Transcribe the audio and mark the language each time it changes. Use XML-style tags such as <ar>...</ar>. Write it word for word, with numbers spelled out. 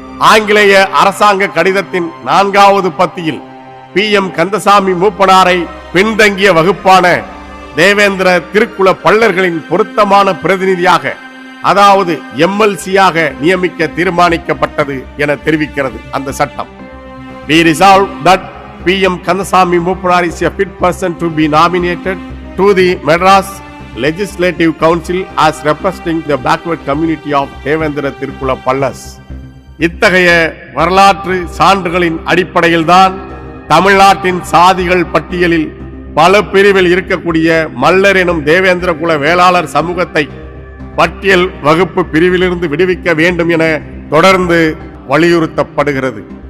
<ta>ஆங்கிலேய அரசாங்க கடிதத்தின் நான்காவது பத்தியில் பி எம் கந்தசாமி மூப்பனாரை பின்தங்கிய வகுப்பான தேவேந்திர திருக்குல பல்லர்களின் பொருத்தமான பிரதிநிதியாக, அதாவது எம்எல்சியாக நியமிக்க தீர்மானிக்கப்பட்டது என தெரிவிக்கிறது அந்த சட்டம்.</ta> <en>We resolve that P M Kandasamy Moopanaar is a fit person to be nominated to the Madras Legislative Council as representing the backward community of Devendra Tirukula Pallas.</en> <ta>இத்தகைய வரலாற்று சான்றுகளின் அடிப்படையில்தான் தமிழ்நாட்டின் சாதிகள் பட்டியலில் பல பிரிவில் இருக்கக்கூடிய மல்லர் எனும் தேவேந்திர குல வேளாளர் சமூகத்தை பட்டியல் வகுப்பு பிரிவிலிருந்து விடுவிக்க வேண்டும் என தொடர்ந்து வலியுறுத்தப்படுகிறது.</ta>